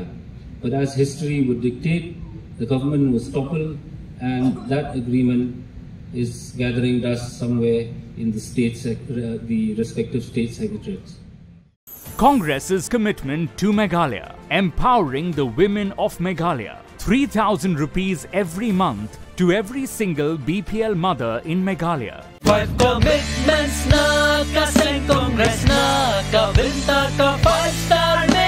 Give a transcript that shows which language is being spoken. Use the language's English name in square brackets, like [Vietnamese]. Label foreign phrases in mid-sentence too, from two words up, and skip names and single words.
[English] But as history would dictate, the government was toppled, and that agreement is gathering dust somewhere in the the respective state secretariats. Congress's commitment to Meghalaya, empowering the women of Meghalaya. 3,000 rupees every month to every single BPL mother in Meghalaya. [Khasi] 5 commitments na kaseng Congress na kabinta ka 5-star